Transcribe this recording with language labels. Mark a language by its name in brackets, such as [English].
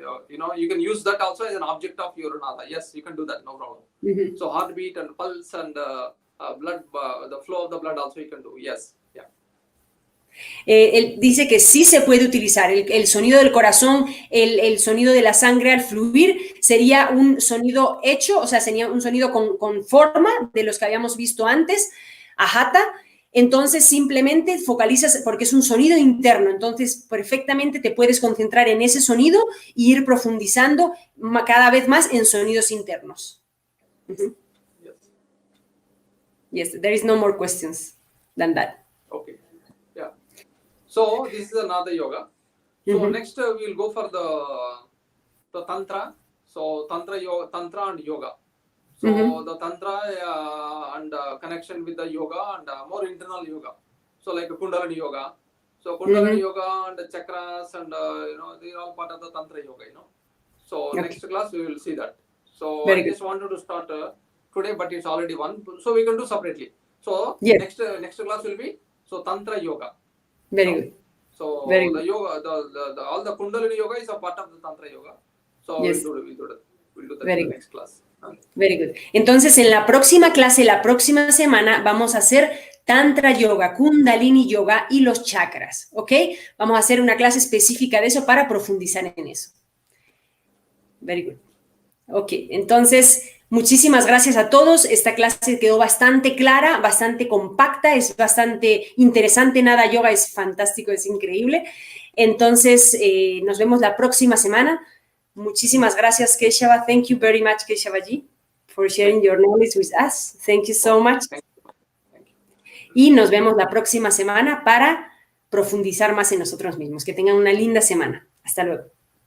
[English] You can use that also as an object of your nada. Yes, you can do that, no problem. So heartbeat and pulse and blood, the flow of the blood also you can do. Yes. [Spanish] Él dice que sí se puede utilizar el sonido del corazón, el sonido de la sangre al fluir, sería un sonido hecho, o sea, sería un sonido con forma de los que habíamos visto antes, ajata. Entonces simplemente focalizas, porque es un sonido interno, entonces perfectamente te puedes concentrar en ese sonido e ir profundizando cada vez más en sonidos internos. [English] Yes, there is no more questions than that. Okay. So this is another yoga. So next we will go for the tantra. So tantra and yoga. So the tantra and connection with the yoga and more internal yoga. So like Kundalini yoga. So Kundalini yoga and the chakras and they are all part of the tantra yoga. So next class we will see that. So I just wanted to start today, but it's already one. So we can do separately. So next class will be tantra yoga. Very good. So Very the yoga, the all the Kundalini yoga is a part of the Tantra yoga. So we'll do that in the next class. Very good. [Spanish] Entonces, en la próxima clase, la próxima semana, vamos a hacer Tantra Yoga, Kundalini Yoga y los chakras, ¿ok? Vamos a hacer una clase específica de eso para profundizar en eso. [English] Very good. [Spanish] Ok, entonces, muchísimas gracias a todos. Esta clase quedó bastante clara, bastante compacta, es bastante interesante. Nada yoga es fantástico, es increíble. Entonces, nos vemos la próxima semana. Muchísimas gracias, Keshava. [English] Thank you very much, Keshavaji, for sharing your knowledge with us. Thank you so much. [Spanish] Y nos vemos la próxima semana para profundizar más en nosotros mismos. Que tengan una linda semana. Hasta luego.